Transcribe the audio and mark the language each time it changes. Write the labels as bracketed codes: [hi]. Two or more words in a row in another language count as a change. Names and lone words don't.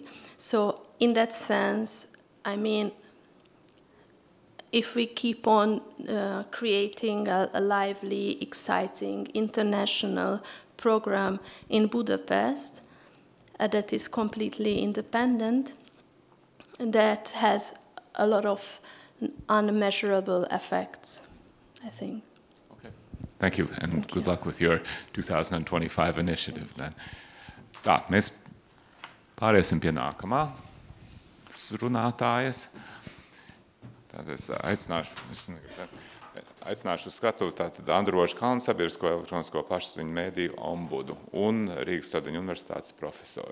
[en] So in that sense, I mean, if we keep on creating a lively, exciting, international program in Budapest that is completely independent, that has a lot of unmeasurable effects, I think. Okay. Thank you, and good luck with your 2025 initiative then. [lv] Tā, mēs pāriesim pie nākamā runātājas. Tātad es aicināšu uz skatu tātad Androžu Kalnu sabiedrisko elektronisko plašsaziņu mēdīju ombudu un Rīgas Stradiņu universitātes profesoru.